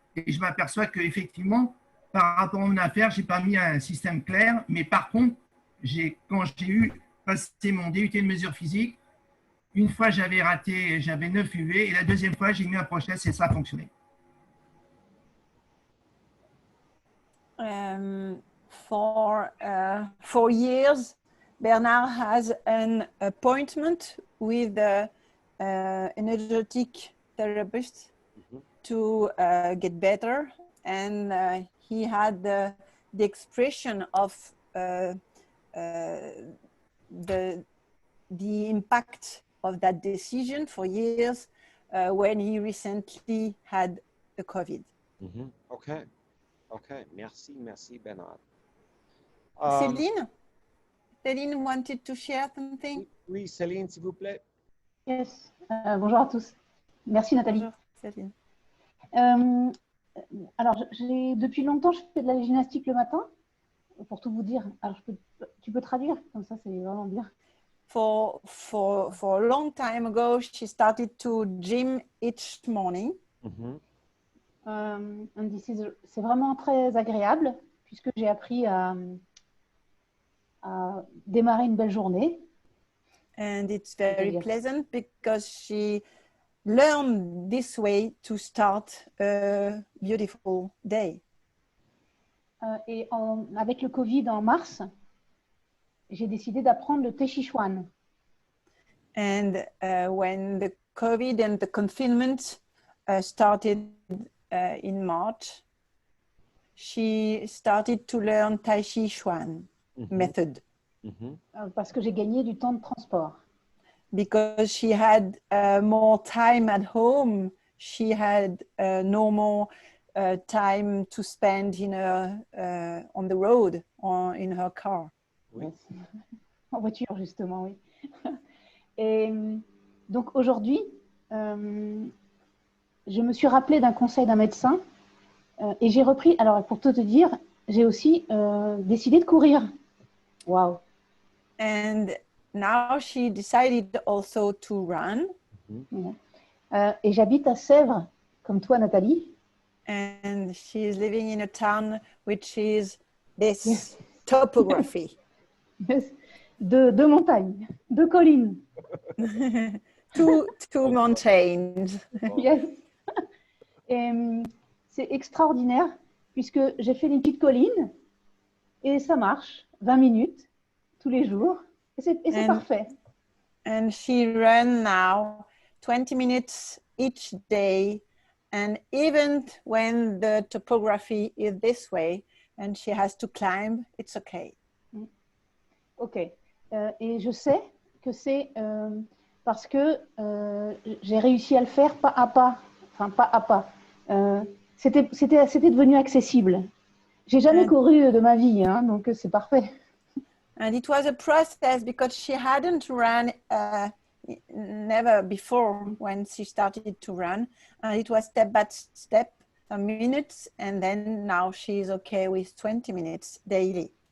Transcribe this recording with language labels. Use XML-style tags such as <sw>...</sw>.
<fr>Et je m'aperçois qu'effectivement, par rapport à mon affaire, je n'ai pas mis un système clair. Mais par contre, quand j'ai passé mon DUT de mesure physique, une fois, j'avais raté, j'avais 9 UV. Et la deuxième fois, j'ai mis un process et ça a fonctionné.</fr> <en>For 4 years, Bernard has an appointment with the energetic therapist to get better, and he had the expression of the impact of that decision for years when he recently had the COVID.</en> <fr>Okay. Okay. Merci, Bernard.</fr> <en>Céline wanted to share something.</en> <fr>Oui, Céline, s'il vous plaît. Yes. Bonjour à tous. Merci Nathalie. Bonjour, Céline. Alors, depuis longtemps, je fais de la gymnastique le matin, pour tout vous dire. Alors, tu peux traduire, comme ça, c'est vraiment bien.</fr> <en>For a long time ago, she started to gym each morning.</en> <fr>C'est vraiment très agréable, puisque j'ai appris à démarrer une belle journée.</fr> <en>And it's very pleasant because she learned this way to start a beautiful day.</en> <fr>Et avec le Covid en mars, j'ai décidé d'apprendre le Tai Chi Chuan.</fr> <en>And when the COVID and the confinement started in March, she started to learn Tai Chi Chuan method</en> <fr>Parce que j'ai gagné du temps de transport.</fr> <en>because she had more time at home. She had no more time to spend on the road or in her car.</en> <fr>Oui. En voiture, justement, oui. Et donc aujourd'hui, je me suis rappelé d'un conseil d'un médecin et j'ai repris, alors pour tout te dire, j'ai aussi décidé de courir.</fr> <en>Wow. And now she decided also to run.</en> <fr>Et j'habite à Sèvres, comme toi, Nathalie.</fr> <en>And she is living in a town which is this topography.</en> <fr>Deux montagnes, deux collines.</fr> <en>two mountains. Yes.</en> <fr>Et c'est extraordinaire puisque j'ai fait des petites collines et ça marche 20 minutes tous les jours et c'est parfait.</fr> <en>And she ran now 20 minutes each day, and even when the topography is this way and she has to climb, it's okay. Ok.</en> <fr>Et je sais que c'est parce que j'ai réussi à le faire pas à pas. Enfin, pas à pas. C'était devenu accessible. J'ai jamais couru de ma vie, hein, donc c'est parfait.</fr> <en>And it was a process because she hadn't run never before when she started to run. And it was step by step, minutes, and then now she's okay with 20 minutes daily.</en>